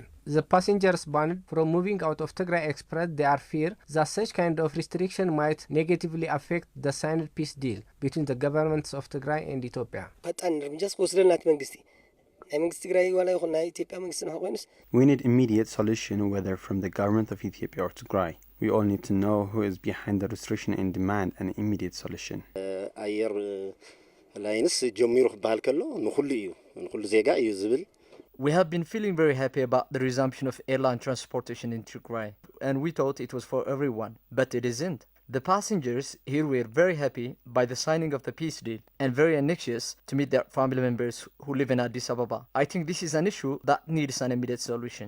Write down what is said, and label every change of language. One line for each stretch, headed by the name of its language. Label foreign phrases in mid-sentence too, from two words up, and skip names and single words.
English: The passengers banned from moving out of Tigray expressed their fear that such kind of restriction might negatively affect the signed peace deal between the governments of Tigray and Ethiopia. We need immediate solution, whether from the government of Ethiopia or Tigray. We all need to know who is behind the restriction and demand an immediate solution.
Tigrinya: አየር ላይንስ ጀሚሩ ባል ከሎ ንኹሉ እዩ ንኹሉ ዜጋ እዩ ዝብል.
English: We have been feeling very happy about the resumption of airline transportation in Tigray, and we thought it was for everyone, but it isn't. The passengers here were very happy by the signing of the peace deal and very anxious to meet their family members who live in Addis Ababa. I think this is an issue that needs an immediate solution.